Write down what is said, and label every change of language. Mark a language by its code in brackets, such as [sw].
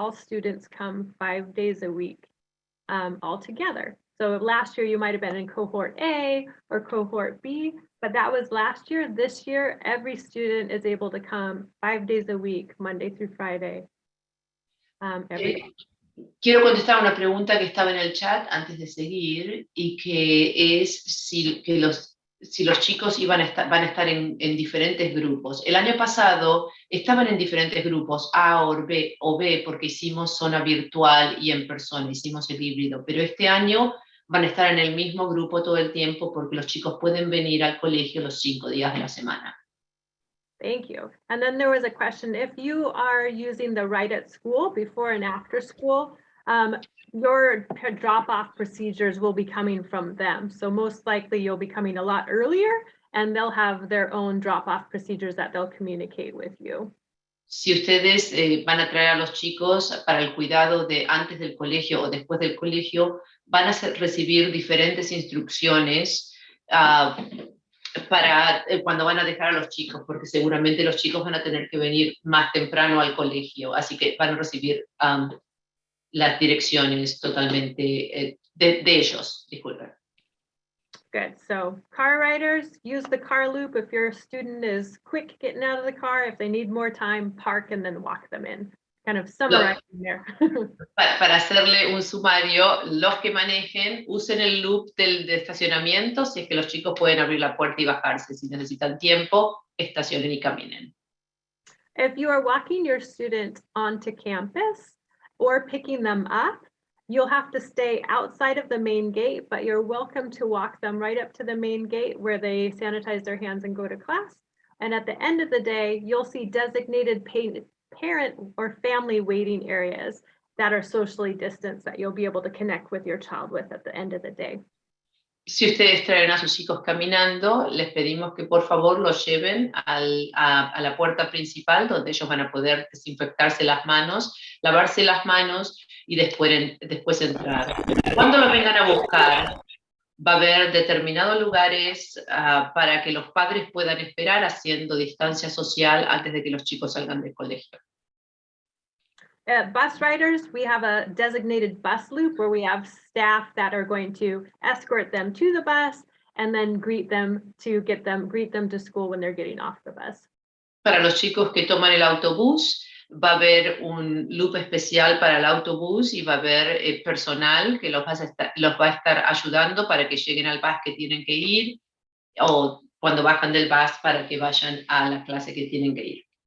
[en] All students come 5 days a week all together. So last year you might have been in cohort A or cohort B, but that was last year. This year, every student is able to come 5 days a week, Monday through Friday. Every day. [es] Quiero contestar una pregunta que estaba en el chat antes de seguir y que es si los chicos van a estar en diferentes grupos. El año pasado estaban en diferentes grupos, A o B, porque hicimos zona virtual y en persona, hicimos el híbrido, pero este año van a estar en el mismo grupo todo el tiempo porque los chicos pueden venir al colegio los 5 días de la semana. [en] Thank you. And then there was a question, if you are using the right at school before and after school, your drop-off procedures will be coming from them. So most likely you'll be coming a lot earlier and they'll have their own drop-off procedures that they'll communicate with you. [es] Si ustedes van a traer a los chicos para el cuidado de antes del colegio o después del colegio, van a recibir diferentes instrucciones para cuando van a dejar a los chicos, porque seguramente los chicos van a tener que venir más temprano al colegio, así que van a recibir las direcciones totalmente de ellos, disculpen. [en] Good. So car riders, use the car loop if your student is quick getting out of the car. If they need more time, park and then walk them in. Kind of summarizing there. [es] Para hacerle un sumario, los que manejen, usen el loop de estacionamiento, si es que los chicos pueden abrir la puerta y bajarse. Si necesitan tiempo, estacionen y caminen. [en] If you are walking your student onto campus or picking them up, you'll have to stay outside of the main gate, but you're welcome to walk them right up to the main gate where they sanitize their hands and go to class. And at the end of the day, you'll see designated parent or family waiting areas that are socially distanced that you'll be able to connect with your child with at the end of the day. [es] Si ustedes traen a sus hijos caminando, les pedimos que por favor los lleven a la puerta principal, donde ellos van a poder desinfectarse las manos, lavarse las manos y después entrar. Cuando los vengan a buscar, va a haber determinados lugares para que los padres puedan esperar haciendo distancia social antes de que los chicos salgan del colegio. [en] Bus riders, we have a designated bus loop where we have staff that are going to escort them to the bus and then greet them to school when they're getting off the bus. [es] Para los chicos que toman el autobús, va a haber un loop especial para el autobús y va a haber personal que los va a estar ayudando para que lleguen al bus que tienen que ir o cuando bajan del bus para que vayan a la clase que tienen que ir.